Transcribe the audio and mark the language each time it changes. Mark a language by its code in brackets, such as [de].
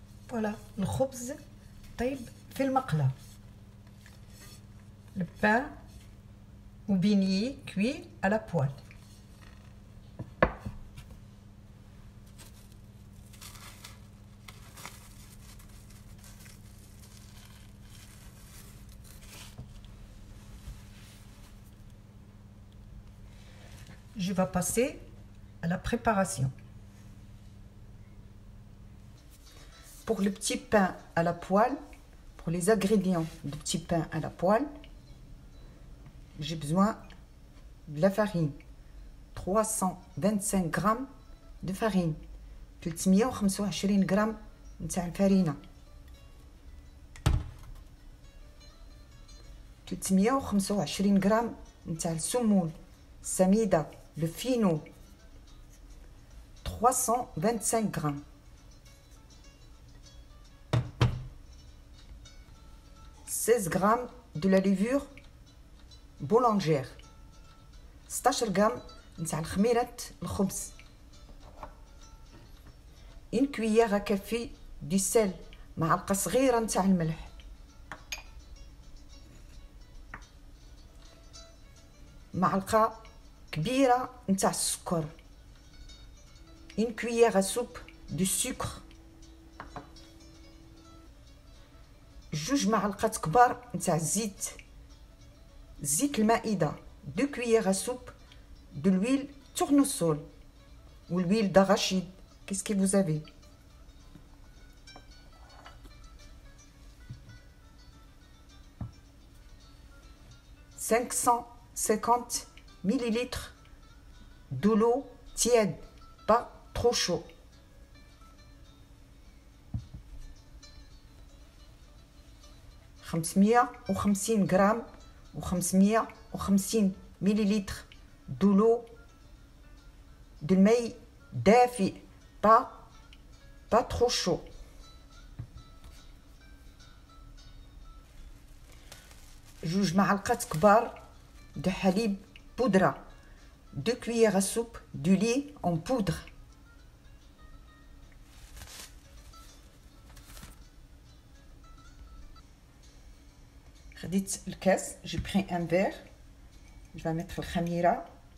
[ar] Voilà, الخبز طيب في المقلة. [fr] Le pain ou beignet cuit à la poêle. Je vais passer à la préparation. Pour le petit pain à la poêle, pour les ingrédients du petit pain à la poêle, j'ai besoin de la farine. 325 grammes de farine. [ar] 325 grammes نتاع الفرينة. 325 غرام نتاع السمون سميدة le fino. [fr] 325 grammes. 16 grammes de la levure boulangère. [ar] 16 غرام نتاع خميرة الخبز. [fr] une cuillère à café du sel [ar] معلقة صغيرة نتاع الملح. معلقة كبيرة نتاع السكر. [fr] une cuillère à soupe de sucre. [ar] جوج معلقات كبار نتاع الزيت. زيت المائدة. [fr] 2 cuillères à soupe de l'huile tournesol ou l'huile d'arachide. Qu'est-ce que vous avez? « 550 millilitres de l'eau tiède, pas trop chaud. » 550 grammes ou 550 millilitres de l'eau de [ar] الماء دافئ, [fr] pas trop chaud. [ar] جوج معلقات كبار de حليب بودرة. [fr] 2 cuillères à soupe de lait en poudre. [ar] خديت الكاس. [fr] j'ai pris un verre. je vais mettre الخميرة.